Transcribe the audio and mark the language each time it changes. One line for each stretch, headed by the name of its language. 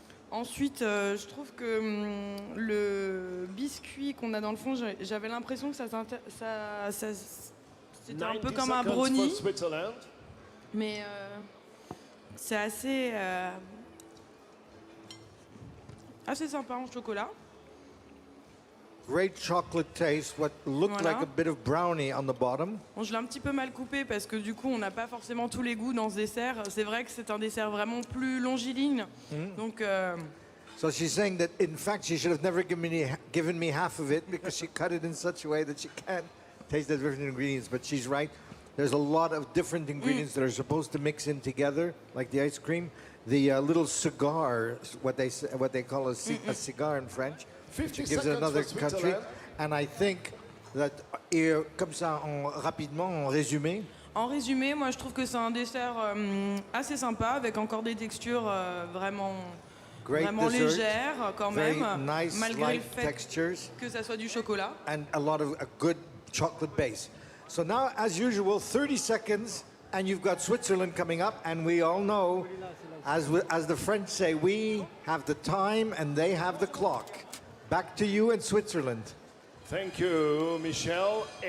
French: Ensuite, je trouve que le biscuit qu'on a dans le fond, j'avais l'impression que ça c'était un peu comme un brownie. Mais c'est assez sympa en chocolat.
English: Great chocolate taste, what looked like a bit of brownie on the bottom.
French: Bon, je l'ai un petit peu mal coupé parce que du coup, on n'a pas forcément tous les goûts dans ce dessert. C'est vrai que c'est un dessert vraiment plus longiligne. Donc,
English: So she's saying that in fact she should have never given me half of it because she cut it in such a way that she can't taste the different ingredients. But she's right. There's a lot of different ingredients that are supposed to mix in together, like the ice cream. The little cigar, what they call a cigar in French. 50 gives it another country. And I think that,
French: comme ça, rapidement, en résumé. En résumé, moi je trouve que c'est un dessert assez sympa, avec encore des textures vraiment légères quand même,
English: nice,
French: malgré le fait que ça soit du chocolat.
English: And a lot of a good chocolate base. So now, as usual, 30 seconds, and you've got Switzerland coming up, and we all know, as the French say, we have the time and they have the clock. Back to you in Switzerland. Thank you, Michel.